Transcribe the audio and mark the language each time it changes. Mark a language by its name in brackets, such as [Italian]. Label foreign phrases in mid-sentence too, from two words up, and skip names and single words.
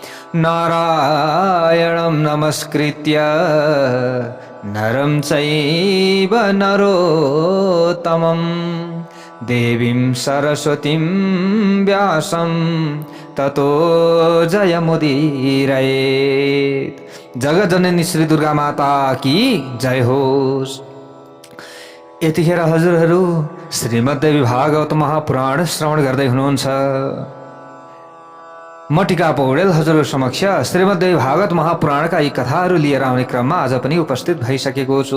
[Sanskrit] नारायणं नमस्कृत्य नरं चैव नरोत्तमं देवीं सरस्वतीं व्यासं ततो जयमुदीरयेत्। [Nepali] जगज्जननी श्री दुर्गा माता की जय होस्। यतिखेर हजुरहरू श्रीमद्देवी भागवत महापुराण श्रवण गर्दै हुनुहुन्छ। म टिका पौडेल हजुरहरू समक्ष श्रीमद्देवी भागवत महापुराणका यी कथाहरू लिएर आउने क्रममा आज पनि उपस्थित भइसकेको छु।